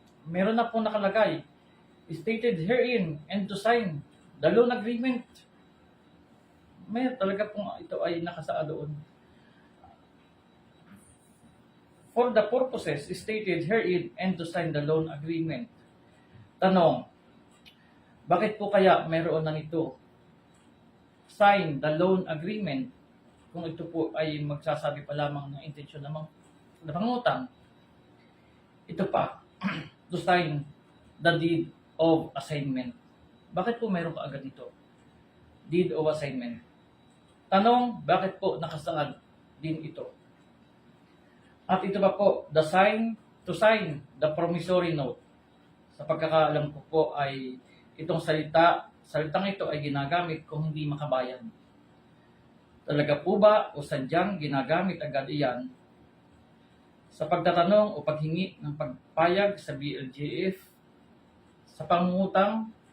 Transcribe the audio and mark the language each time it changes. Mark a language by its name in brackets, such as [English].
[Filipino] Meron na pong nakalagay, [English] stated herein and to sign the loan agreement. [Filipino] May talaga pong ito ay nakasaad doon. [English] For the purposes stated herein and to sign the loan agreement. [Filipino] Tanong, bakit po kaya mayroon na nito? [English] Sign the loan agreement [Filipino] kung ito po ay magsasabi pa lamang ng intensyon ng pangutang. Ito pa, [English] to sign the deed of assignment. [Filipino] Bakit po mayroon ka agad dito? [English] Deed of assignment. [Filipino] Tanong, bakit po nakasaad din ito? At ito pa po, [English] to sign the promissory note. [Filipino] Sa pagkakaalam ko po ay itong salitang ito ay ginagamit kung hindi makabayan. Talaga po ba o sadyang ginagamit agad iyan sa pagtatanong o paghingi ng pagpayag sa BLGF sa pangungutang?